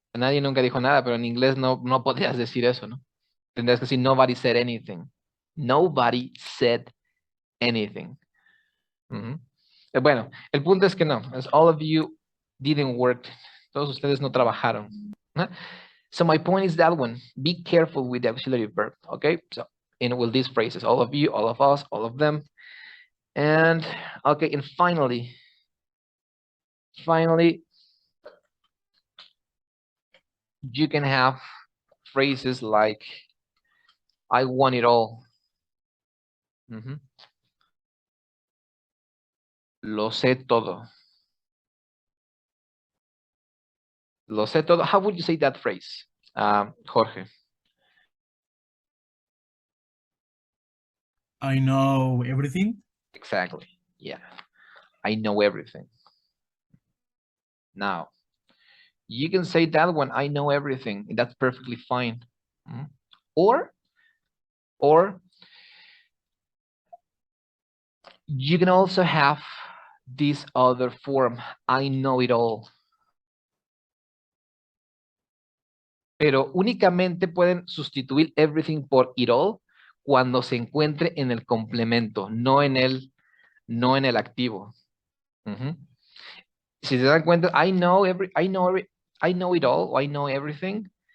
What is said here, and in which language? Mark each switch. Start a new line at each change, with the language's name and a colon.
Spanish: Nadie nunca dijo nada, pero en inglés no podrías decir eso, ¿no? Tendrías que decir
English: nobody said anything. Nobody said anything. Ujú.
Spanish: Bueno, el punto es que no. Es
English: all of you didn't work.
Spanish: Todos ustedes no trabajaron.
English: ¿No? So my point is that one. Be careful with the auxiliary verb. Okay. So in with these phrases, all of you, all of us, all of them. And okay, and finally, you can have phrases like I want it all. Ujú.
Spanish: Lo sé todo. Lo sé todo.
English: How would you say that phrase, Jorge? I know everything. Exactly. Yeah. I know everything. Now, you can say that when I know everything. That's perfectly fine. Mm. Or you can also have this other form. I know it all.
Spanish: Pero únicamente pueden sustituir everything por it all cuando se encuentre en el complemento, no en el activo. Ujú. Si se dan cuenta,
English: I know it all, o I know everything.